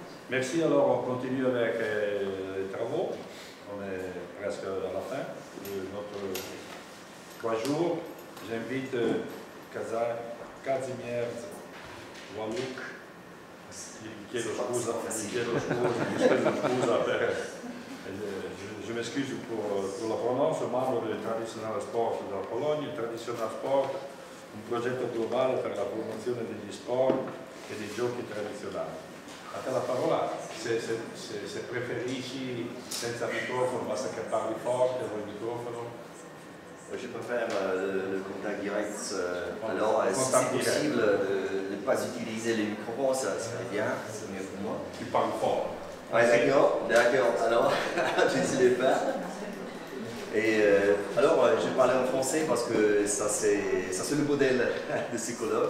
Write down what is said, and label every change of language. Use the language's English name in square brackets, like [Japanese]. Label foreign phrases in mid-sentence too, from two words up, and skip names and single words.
[French] Merci, alors on continue avec les travaux. On est presque à la fin de notre 3 jours. J'invite Kazimierz Waluk, je m'excuse pour la prononce, membre del Traditional Sport della Pologne. [Italian] Il Traditional Sport, un progetto globale per la promozione degli sport e dei giochi tradizionali. A te la parola, se preferisci senza microfono, basta che parli forte o il microfono. [French] Je préfère le contact direct. Alors, si c'est possible de ne pas utiliser les microphones, ça serait bien, c'est mieux pour moi. Tu parles fort. Ouais, d'accord. Alors, je ne sais pas. Et alors, je vais parler en français parce que ça c'est le modèle de psychologue.